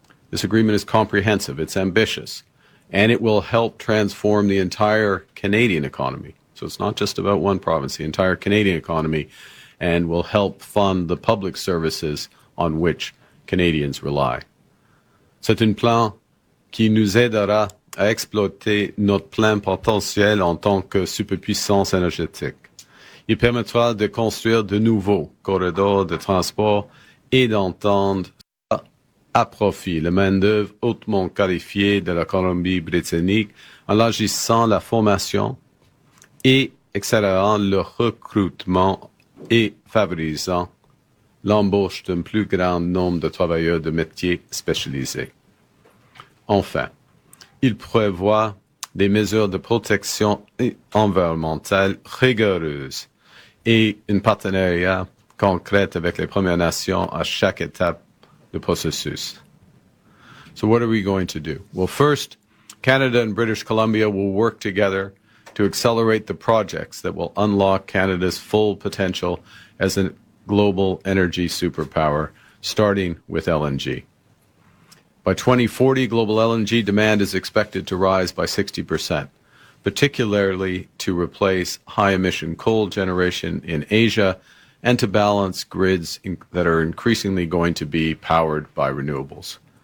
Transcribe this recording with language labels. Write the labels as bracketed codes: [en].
[en] This agreement is comprehensive, it's ambitious, and it will help transform the entire Canadian economy. So it's not just about one province, the entire Canadian economy, and will help fund the public services on which Canadians rely. [fr] C'est un plan qui nous aidera à exploiter notre plein potentiel en tant que superpuissance énergétique. Il permettra de construire de nouveaux corridors de transport et d'entendre à profit la main-d'œuvre hautement qualifiée de la Colombie-Britannique en élargissant la formation et accélérant le recrutement et favorisant l'embauche d'un plus grand nombre de travailleurs de métiers spécialisés. Enfin, il prévoit des mesures de protection environnementale rigoureuses et un partenariat concret avec les Premières Nations à chaque étape du processus. [en] So what are we going to do? Well, first, Canada and British Columbia will work together to accelerate the projects that will unlock Canada's full potential as a global energy superpower, starting with LNG. By 2040, global LNG demand is expected to rise by 60%, particularly to replace high-emission coal generation in Asia and to balance grids that are increasingly going to be powered by renewables.